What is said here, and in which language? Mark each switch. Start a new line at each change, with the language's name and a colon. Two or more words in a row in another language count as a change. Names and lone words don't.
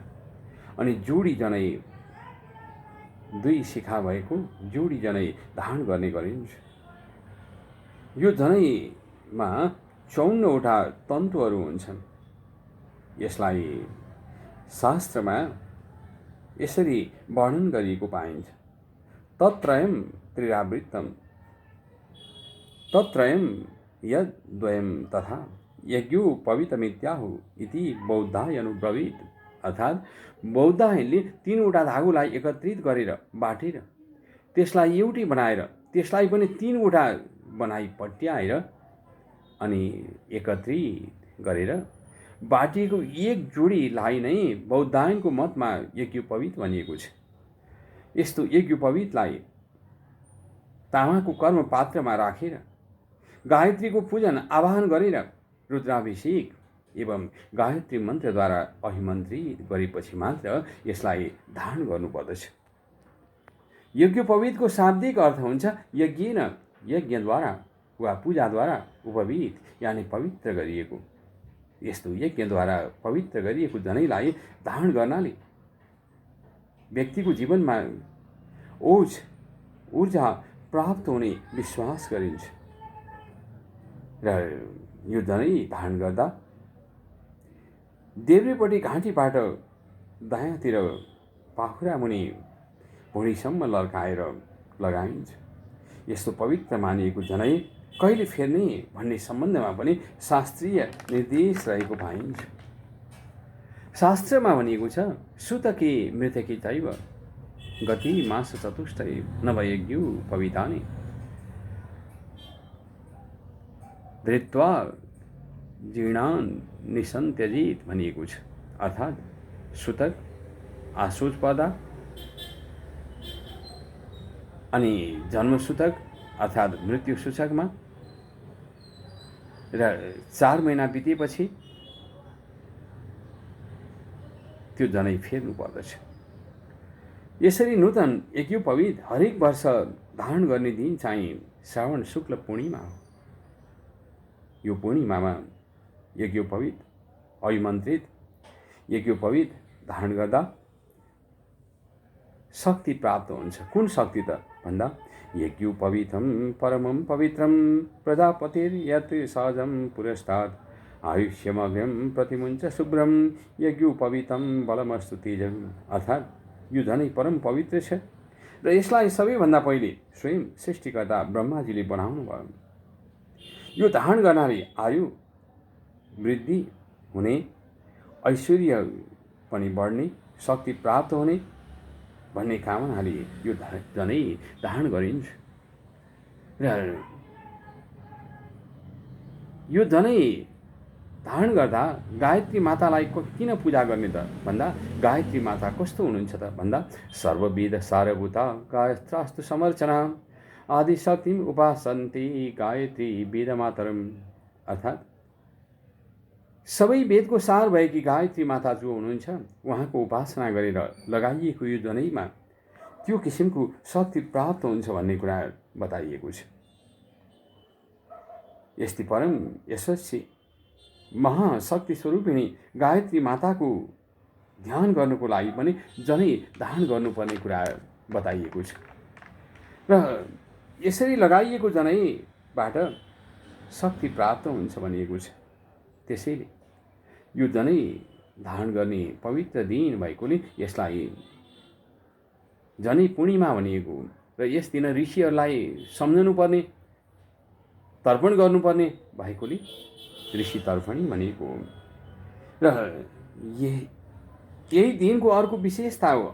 Nepali: अनि जोडी जनै 2 शिखा भएको जोडी जनै धारण गर्ने गरिन्छ। यो जनैमा 54वटा तन्तुहरू हुन्छन्। यसलाई शास्त्रमा यसरी वर्णन गरिएको पाइन्छ,
Sanskrit: तत्रयं त्रिरावृत्तं तत्रयं यद्वयं तथा यज्ञोपवीतमित्याहुः इति बौद्धाय अनुब्रवीत्।
Nepali: अर्थात् बौद्धायनले 3वटा धागोलाई एकत्रित गरेर बाटेर त्यसलाई एउटै बनाएर त्यसलाई पनि 3वटा बनाई पट्याएर अनि एकत्रित गरेर बाटिएको एक जोडीलाई नै बौद्धायनको मतमा यज्ञोपवीत भनिएको छ। यस्तो यज्ञोपवीतलाई तामाको कर्म पात्रमा राखेर गायत्रीको पूजन आवाहन गरेर रुद्राभिषेक एवं गायत्री मन्त्रद्वारा अभिमन्त्रित गरेपछि मात्र यसलाई धारण गर्नुपर्दछ। यज्ञोपवीतको शाब्दिक अर्थ हुन्छ यज्ञेन, यज्ञद्वारा वा पूजाद्वारा उपवीत यानि पवित्र गरिएको। यस्तो यज्ञद्वारा पवित्र गरिएको जनैलाई धारण गर्नाले व्यक्तिको जीवनमा ओज ऊर्जा प्राप्त हुने विश्वास गरिन्छ र यो जनै धारण गर्दा देब्रेपट्टि घाँटीबाट दायाँतिर पाखुरा मुनि भुँडीसम्म लर्काएर लगाइन्छ। यस्तो पवित्र मानिएको जनै कहिले फेर्ने भन्ने सम्बन्धमा पनि शास्त्रीय निर्देश रहेको पाइन्छ। शास्त्रमा भनिएको छ
Sanskrit: सुतके मृतके चैव गति मास चतुष्टय नवयज्ञो पवितानि धृत्वा जीर्णान निसन्त्यजित
Nepali: भनिएको छ। अर्थात् सुतक, आशोचपदा अनि जन्मसूतक अर्थात् मृत्यु सूचकमा र 4 महिना बितेपछि त्यो जनै फेर्नु पर्दछ। यसरी नूतन यज्ञोपवीत हरेक वर्ष धारण गर्ने दिन चाहिँ श्रावण शुक्ल पूर्णिमा हो। यो पूर्णिमामा यज्ञोपवीत अभिमन्त्रित यज्ञोपवीत धारण गर्दा शक्ति प्राप्त हुन्छ। कुन शक्ति त भन्दा
Sanskrit: यज्ञोपवीतं परमं पवित्रं प्रजापतिर्यत् सहजं पुरस्तात् आयुष्यमग्र्यं प्रतिमुञ्च शुभ्रं यज्ञोपवीतं बलमस्तु तेजम्।
Nepali: अर्थात् यो झनै परम पवित्र छ र यसलाई सबैभन्दा पहिले स्वयं सृष्टिकर्ता ब्रह्माजीले बनाउनु भयो। यो धारण गर्नाले आयु वृद्धि हुने, ऐश्वर्य पनि बढ्ने, शक्ति प्राप्त हुने भन्ने कामनाले यो जनै धारण गरिन्छ र यो जनै धारण गर्दा गायत्री मातालाई किन पूजा गर्ने त भन्दा गायत्री माता कस्तो हुनुहुन्छ त भन्दा
Sanskrit: सर्ववेद सारभूता गायत्रास्तु समर्चना आदिशक्तिम उपासन्ति गायत्री वेदमातरम।
Nepali: अर्थात् सबै वेदको सार भएकी गायत्री माता जो हुनुहुन्छ उहाँको उपासना गरेर लगाइएको यो जनैमा त्यो किसिमको शक्ति प्राप्त हुन्छ भन्ने कुरा बताइएको छ। यस्ती परम यशस्वी महाशक्ति स्वरूपिणी गायत्री माताको ध्यान गर्नुको लागि पनि जनै धारण गर्नुपर्ने कुरा बताइएको छ र यसरी लगाइएको जनैबाट शक्ति प्राप्त हुन्छ भनिएको छ। त्यसैले यो जनै धारण गर्ने पवित्र दिन भएकोले यसलाई जनै पूर्णिमा भनिएको र यस दिन ऋषिहरूलाई सम्झनुपर्ने, तर्पण गर्नुपर्ने भएकोले ऋषि तर्पणी भनिएको र यही दिनको अर्को विशेषता हो।